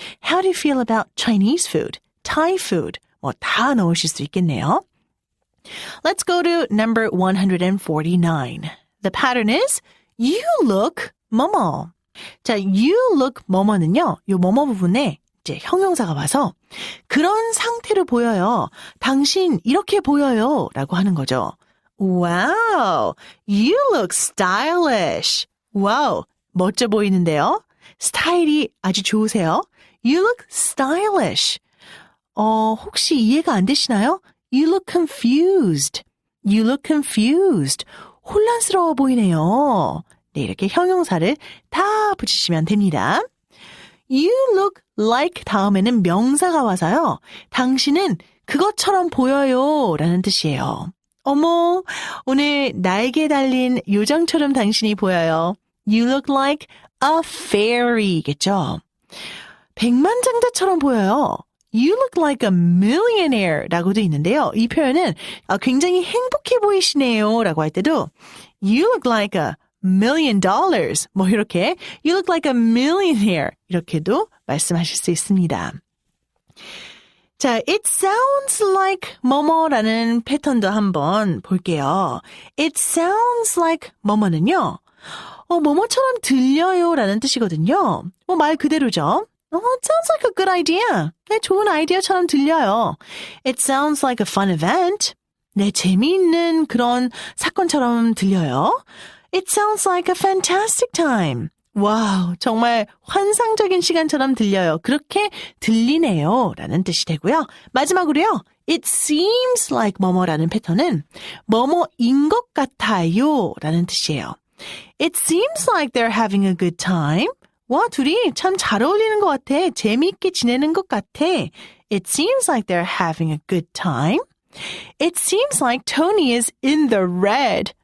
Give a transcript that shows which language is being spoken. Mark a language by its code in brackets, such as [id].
[en] How do you feel about Chinese food? Thai food? [ko] 뭐 다 넣으실 수 있겠네요. [en] Let's go to number 149. The pattern is You look 뭐뭐. 자, you look 뭐뭐는요. [ko] 요 뭐뭐 부분에 이제 형용사가 와서 그런 상태로 보여요. 당신 이렇게 보여요. 라고 하는 거죠. [en] Wow, you look stylish. [ko] 와우, 멋져 보이는데요. 스타일이 아주 좋으세요. [en] You look stylish. [ko] 혹시 이해가 안 되시나요? [en] You look confused. You look confused. [ko] 혼란스러워 보이네요. 네, 이렇게 형용사를 다 붙이시면 됩니다. [en] You look like [ko] 다음에는 명사가 와서요. 당신은 그것처럼 보여요 라는 뜻이에요. 어머, 오늘 날개 달린 요정처럼 당신이 보여요. [en] You look like a fairy겠죠. [ko] 백만장자처럼 보여요. [en] You look like a millionaire [ko] 라고도 있는데요. 이 표현은 굉장히 행복해 보이시네요 라고 할 때도 You look like a $1,000,000 뭐 이렇게 [en] You look like a millionaire [ko] 이렇게도 말씀하실 수 있습니다. 자, [en] it sounds like [ko] 뭐뭐라는 패턴도 한번 볼게요. [en] It sounds like 뭐뭐는요. [ko] 뭐뭐처럼 들려요 라는 뜻이거든요. 말 그대로죠. [en] It sounds like a good idea. [ko] 네, 좋은 아이디어처럼 들려요. [en] It sounds like a fun event. [ko] 네, 재미있는 그런 사건처럼 들려요. [en] It sounds like a fantastic time. [ko] 와우, 정말 환상적인 시간처럼 들려요. 그렇게 들리네요. 라는 뜻이 되고요. 마지막으로요. [en] It seems like [ko] 뭐뭐라는 패턴은 뭐뭐인 것 같아요. 라는 뜻이에요. [en] It seems like they're having a good time. [ko] 와, 둘이 참 잘 어울리는 것 같아. 재미있게 지내는 것 같아. [en] It seems like they're having a good time. It seems like Tony is in the red.